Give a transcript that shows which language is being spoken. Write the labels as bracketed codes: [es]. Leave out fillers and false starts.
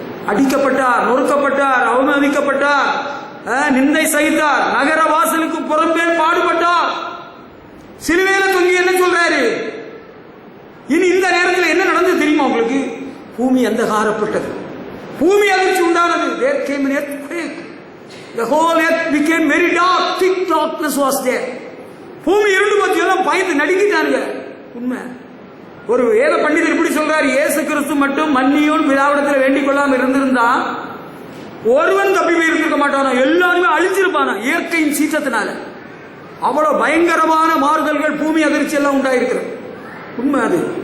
[ta] அடிக்கப்பட்டார், நொறுக்கப்பட்டார், அவமதிக்கப்பட்டார், நிந்தை சகித்தார், நகர வாசலுக்கு புறம்பே பாடுபட்டார். சிலுவையில தொங்கி என்ன சொல்றாரு? இனி இந்த நேரத்தில் என்ன நடந்தது தெரியுமா உங்களுக்கு? பூமி அந்தகாரப்பட்டது, பூமி அதிர்ச்சி உண்டானது. [en] There came an earthquake. The whole earth became very dark. Thick darkness was there. [ta] பூமி இருண்டு போச்சு, எல்லாம் பயந்து நடுங்கிட்டானுங்க. உண்மை. ஒரு வேத பண்டிதர் இப்படி சொல்றாரு, இயேசு கிறிஸ்து மட்டும் மன்னியும் பிதாவிடத்தில் வேண்டிக் கொள்ளாமல் இருந்திருந்தா ஒருவன் தப்பி போய் இருந்திருக்க மாட்டானோ, எல்லாருமே அழிஞ்சிருப்பானோ இயற்கையின் சீற்றத்தினால. அவ்வளவு பயங்கரமான மாறுதல்கள், பூமி அதிர்ச்சி எல்லாம் உண்டாயிருக்கிறது. உண்மை அது.